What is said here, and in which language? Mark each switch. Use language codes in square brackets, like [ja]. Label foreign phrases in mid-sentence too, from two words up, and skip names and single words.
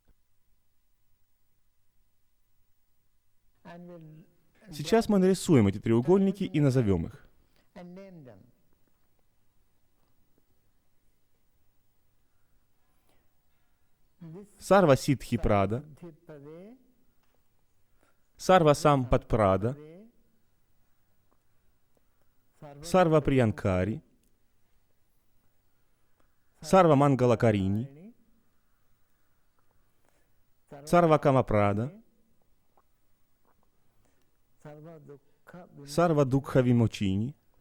[ru] Сейчас мы нарисуем эти треугольники и назовем их. Сарва Сидхи Прада, Сарва Сампат Прада, Сарва Приянкари, Сарва Мангала Карини, Сарва Камапрада, Сарва Дукха Вимочини,